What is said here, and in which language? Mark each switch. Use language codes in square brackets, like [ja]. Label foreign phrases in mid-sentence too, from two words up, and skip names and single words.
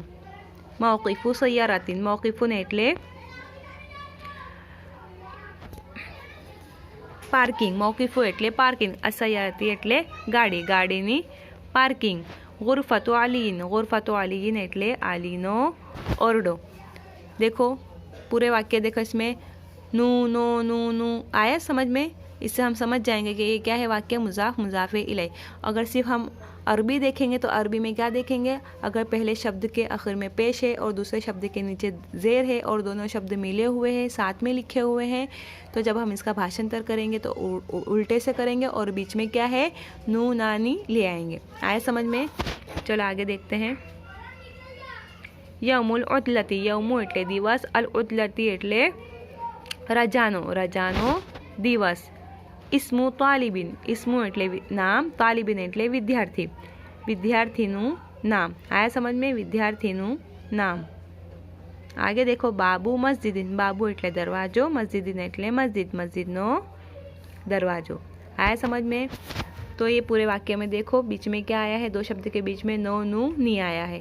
[ar] موقف سيارة, [gu] મૌકિફુન એટલે પાર્કિંગ, મૌકિફુ એટલે પાર્કિંગ, અસય્યારતી એટલે ગાડી, ગાડીની પાર્કિંગ। [ar] غرفة علي, غرفة علي [gu] એટલે આલીનો ઓરડો। [hi] देखो पूरे वाक्य देखो, इसमें [gu] નૂ નો નૂ નૂ [hi] आया समझ में? इससे हम समझ जाएंगे कि ये क्या है वाक्य? [ar] مضاف مضاف إليه. [hi] अगर सिर्फ हम अरबी देखेंगे तो अरबी में क्या देखेंगे? अगर पहले शब्द के आखिर में पेश है और दूसरे शब्द के नीचे ज़ेर है और दोनों शब्द मिले हुए हैं, साथ में लिखे हुए हैं, तो जब हम इसका भाषांतर करेंगे तो उल्टे से करेंगे और बीच में क्या है? [gu] નૂ નાની [hi] ले आएंगे। आया समझ में? चलो आगे देखते हैं। [ar] يوم العطلة, [gu] યૌમુ એટલે દિવસ, [ar] العطلة [gu] એટલે રજાનો, રજાનો દિવસ। [ar] اسم طالب, [gu] ઇસ્મુ એટલે નામ, તાલિબિન એટલે વિદ્યાર્થી, વિદ્યાર્થીનું નામ। [hi] आया समझ में? [gu] વિદ્યાર્થીનું નામ। [hi] आगे देखो। [ar] باب مسجد, [gu] બાબુ એટલે દરવાજો, મસ્જિદિન એટલે મસ્જિદ, મસ્જિદનો દરવાજો। [hi] आया समझ में? तो ये पूरे वाक्य में देखो बीच में क्या आया है? दो शब्द के बीच में [gu] નો નૂ ની [hi] आया है।